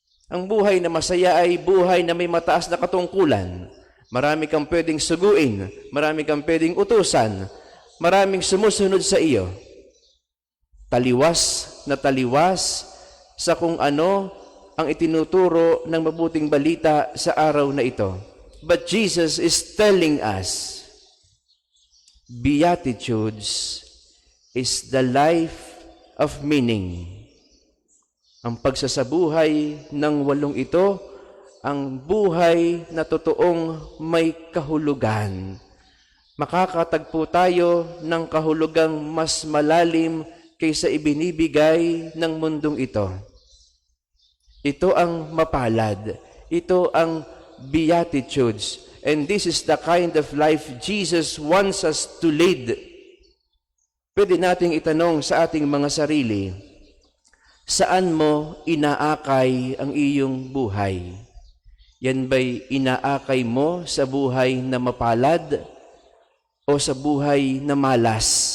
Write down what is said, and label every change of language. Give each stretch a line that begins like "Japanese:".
Filipino: Ang buhay na masaya ay buhay na may mataas na katungkulan. Marami kang pwedeng suguin, marami kang pwedeng utusan, maraming sumusunod sa iyo. Taliwas na taliwas sa kung ano ang itinuturo ng mabuting balita sa araw na ito.
English: But Jesus is telling us, Beatitudes is the life of meaning.
Filipino: Ang pagsasabuhay ng 8 ito, ang buhay na totoong may kahulugan. Makakatagpo tayo ng kahulugang mas malalim kaysa ibinibigay ng mundong ito. Ito ang mapalad. Ito ang Beatitudes.
English: And this is the kind of life Jesus wants us to lead.
Filipino: Pwede nating itanong sa ating mga sarili, saan mo inaakay ang iyong buhay? Yan ba'y inaakay mo sa buhay na mapalad o sa buhay na malas?